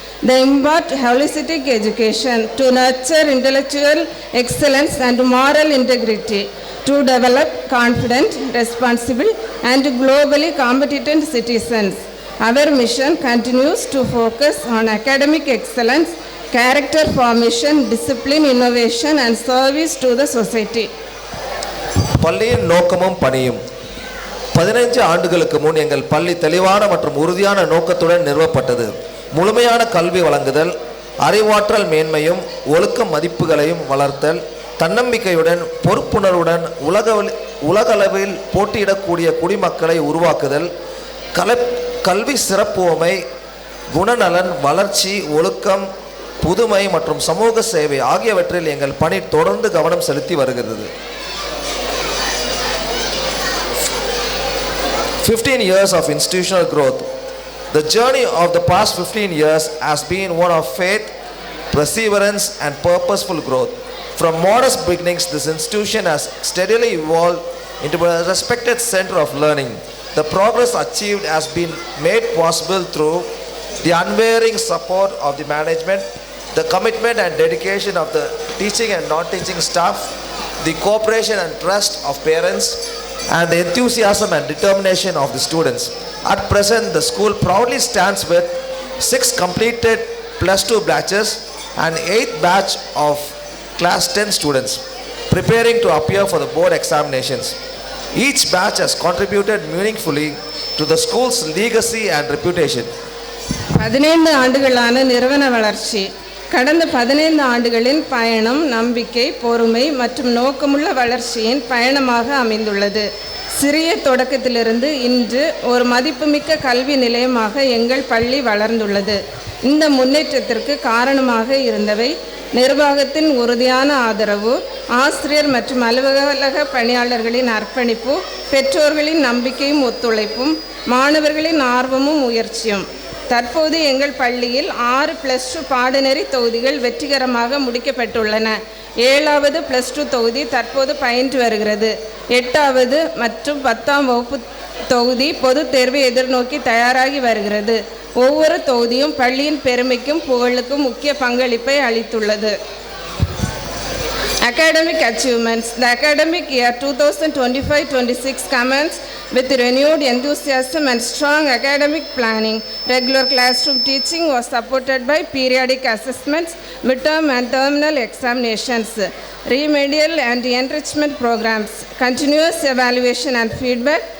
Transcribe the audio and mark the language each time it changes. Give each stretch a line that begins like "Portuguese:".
English: They impart holistic education to nurture intellectual excellence and moral integrity, to develop confident, responsible, and globally competent citizens. Our mission continues to focus on academic excellence, character formation, discipline, innovation, and service to the society.
Tamil: பள்ளியின் நோக்கமும் பணியும். 15 ஆண்டுகளுக்கு முன் எங்கள் பள்ளி தெளிவான மற்றும் உறுதியான நோக்கத்துடன் நிறுவப்பட்டது. முழுமையான கல்வி வழங்குதல், அறிவாற்றல் மேன்மையும் ஒழுக்க மதிப்புகளையும் வளர்த்தல், தன்னம்பிக்கையுடன் பொறுப்புணர்வுடன் உலகளவில் போட்டியிடக்கூடிய குடிமக்களை உருவாக்குதல், கல்வி சிறப்புவமை, குணநலன், வளர்ச்சி, ஒழுக்கம், புதுமை மற்றும் சமூக சேவை ஆகியவற்றில் எங்கள் பணி தொடர்ந்து கவனம் செலுத்தி வருகிறது.
English: 15 years of institutional growth. The journey of the past 15 years has been one of faith, perseverance, and purposeful growth. From modest beginnings, this institution has steadily evolved into a respected center of learning. The progress achieved has been made possible through the unwavering support of the management, the commitment and dedication of the teaching and non-teaching staff, the cooperation and trust of parents, and the enthusiasm and determination of the students. At present, the school proudly stands with 6 completed plus 2 batches and 8th batch of class 10 students preparing to appear for the board examinations. Each batch has contributed meaningfully to the school's legacy and reputation.
Tamil: 15 ஆண்டுகளான நிறுவன வளர்ச்சி. கடந்த 15 ஆண்டுகளின் பயணம் நம்பிக்கை, பொறுமை மற்றும் நோக்கமுள்ள வளர்ச்சியின் பயணமாக அமைந்துள்ளது. சிறிய தொடக்கத்திலிருந்து இன்று ஒரு மதிப்புமிக்க கல்வி நிலையமாக எங்கள் பள்ளி வளர்ந்துள்ளது. இந்த முன்னேற்றத்திற்கு காரணமாக இருந்தவை நிர்வாகத்தின் உறுதியான ஆதரவு, ஆசிரியர் மற்றும் அலுவலக பணியாளர்களின் அர்ப்பணிப்பு, பெற்றோர்களின் நம்பிக்கையும் ஒத்துழைப்பும், மாணவர்களின் ஆர்வமும் முயற்சியும். தற்போது எங்கள் பள்ளியில் 6 +2 பாடநெறி தொகுதிகள் வெற்றிகரமாக முடிக்கப்பட்டுள்ளன. 7வது +2 தொகுதி தற்போது பயின்று வருகிறது. 8வது மற்றும் 10ஆம் வகுப்பு தொகுதி பொதுத் தேர்வை எதிர்நோக்கி தயாராகி வருகிறது. ஒவ்வொரு தொகுதியும் பள்ளியின் பெருமைக்கும் புகழுக்கும் முக்கிய பங்களிப்பை அளித்துள்ளது.
English: Academic achievements. The academic year 2025-26 commenced with renewed enthusiasm and strong academic planning. Regular classroom teaching was supported by periodic assessments, midterm and terminal examinations, remedial and enrichment programs, continuous evaluation and feedback.